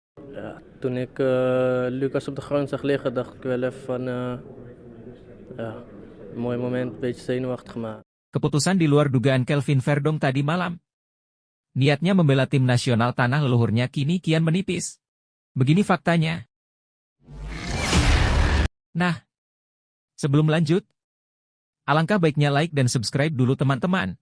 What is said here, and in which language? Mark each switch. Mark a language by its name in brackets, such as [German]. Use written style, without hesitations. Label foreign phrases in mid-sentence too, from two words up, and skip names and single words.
[Dutch] Ja, toen ik Lucas op de grond zag liggen, dacht ik wel even van, ja, een mooi moment, een beetje zenuwachtig maar. [Indonesian] Keputusan di luar dugaan Kelvin Verdong tadi malam. Niatnya membela tim nasional tanah leluhurnya kini kian menipis. Begini faktanya. Nah, sebelum lanjut, alangkah baiknya like dan subscribe dulu teman-teman.